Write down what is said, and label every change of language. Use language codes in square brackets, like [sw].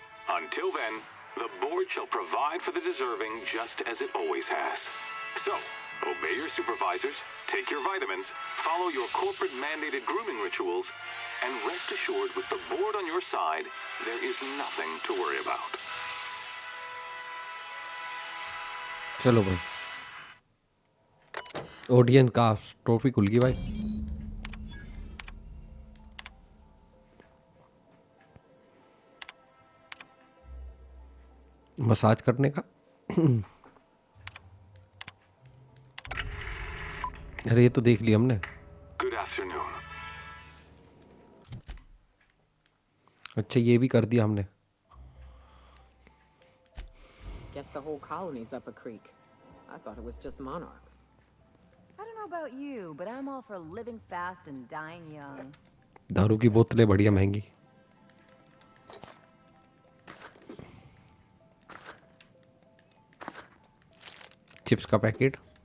[en] Until then, the board shall provide for the deserving just as it always has. So, obey your supervisors, take your vitamins, follow your corporate-mandated grooming rituals, and rest assured with the board on your side, there is nothing to worry about. [hi] चलो भाई, audience का trophy खुल गई भाई। Massage करने का। अरे ये तो देख लिया हमने। [en] Good afternoon. [hi] अच्छा ये भी कर दिया हमने। [en] Guess the whole colony's up a creek. I thought it was just Monarch. I don't know about you, but I'm all for living fast and dying young. [hi] दारू की बोतलें बढ़िया महंगी। चिप्स का पैकेट।